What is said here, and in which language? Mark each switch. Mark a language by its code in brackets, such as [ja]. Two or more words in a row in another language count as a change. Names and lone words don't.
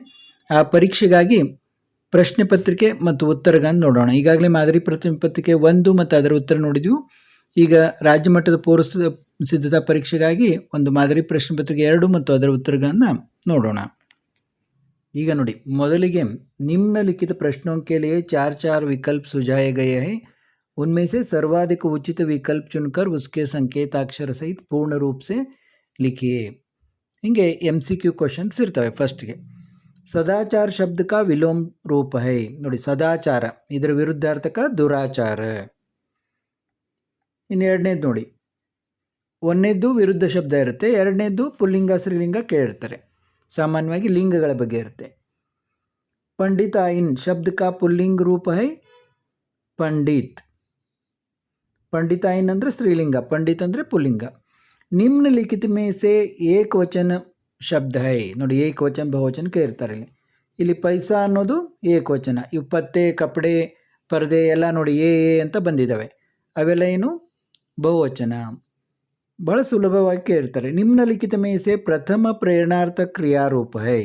[kn] ಆ ಪರೀಕ್ಷೆಗಾಗಿ ಪ್ರಶ್ನೆ ಪತ್ರಿಕೆ ಮತ್ತು ಉತ್ತರಗಳನ್ನು ನೋಡೋಣ. ಈಗಾಗಲೇ ಮಾದರಿ ಪ್ರಶ್ನೆ ಪತ್ರಿಕೆ 1 ಮತ್ತು ಅದರ ಉತ್ತರ ನೋಡಿದ್ವಿ. ಈಗ ರಾಜ್ಯ ಮಟ್ಟದ ಪೂರ್ವ ಸಿದ್ಧತಾ ಪರೀಕ್ಷೆಗಾಗಿ ಒಂದು ಮಾದರಿ ಪ್ರಶ್ನೆ ಪತ್ರಿಕೆ 2 ಮತ್ತು ಅದರ ಉತ್ತರಗಳನ್ನು ನೋಡೋಣ. ಈಗ ನೋಡಿ, ಮೊದಲಿಗೆ [hi] निम्नलिखित प्रश्नों के लिए 4 विकल्प सुझाए गए हैं. उनमें से सर्वाधिक उचित विकल्प चुनकर उसके संकेताक्षर सहित पूर्ण रूप से लिखिए. [kn] ಹಿಂಗೆ MCQ ಕ್ವಶನ್ಸ್ ಇರ್ತವೆ. ಫಸ್ಟ್ಗೆ ಸದಾಚಾರ ಶಬ್ದ का ವಿಲೋಮ ರೂಪ है. ನೋಡಿ, ಸದಾಚಾರ ಇದರ ವಿರುದ್ಧಾರ್ಥಕ ದುರಾಚಾರ. ಇನ್ನು ಎರಡನೇದು ನೋಡಿ, ಒಂದನೇದ್ದು ವಿರುದ್ಧ ಶಬ್ದ ಇರುತ್ತೆ, ಎರಡನೇದ್ದು ಪುಲ್ಲಿಂಗ ಸ್ತ್ರೀಲಿಂಗ ಕೇಳಿರ್ತಾರೆ. सामान्यವಾಗಿ ಲಿಂಗಗಳ ಬಗ್ಗೆ ಇರುತ್ತೆ. [hi] पंडित आइन शब्द का पुल्लिंग रूप है पंडित. [kn] पंडित आइन ಅಂದರೆ ಸ್ತ್ರೀಲಿಂಗ, पंडित ಅಂದರೆ ಪುಲ್ಲಿಂಗ. [hi] निम्नलिखित में से एक वचन शब्द है. [kn] ನೋಡಿ, ಏಕವಚನ ಬಹುವಚನ ಕೇಳಿರ್ತಾರೆ. ಇಲ್ಲಿ ಪೈಸಾ ಅನ್ನೋದು ಏಕವಚನ. ಇವು ಪತ್ತೆ, ಕಪಡೆ, ಪರದೆ ಎಲ್ಲ ನೋಡಿ ಎ ಅಂತ ಬಂದಿದ್ದಾವೆ. ಅವೆಲ್ಲ ಏನು ಬಹುವಚನ. ಬಹಳ ಸುಲಭವಾಗಿ ಕೇಳ್ತಾರೆ. [hi] निम्नलिखित में से प्रथम प्रेरणार्थ क्रियारूप है.